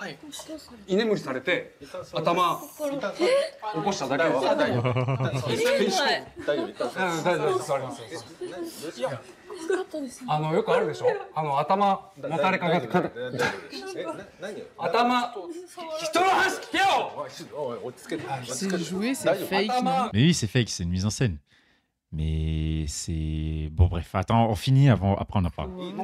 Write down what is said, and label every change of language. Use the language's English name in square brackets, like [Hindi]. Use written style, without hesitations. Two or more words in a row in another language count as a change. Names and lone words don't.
[Japanese] 居眠りされて頭起こしただけです。大丈夫。大丈夫。座ります。いや、よくあるでしょ。頭もたれかかって。頭。人の話聞けよ。 [French] C'est joué, c'est fake. Mais oui, c'est fake, c'est une mise en scène. Mais c'est... Bon, bref, attends, on finit, après on en parle.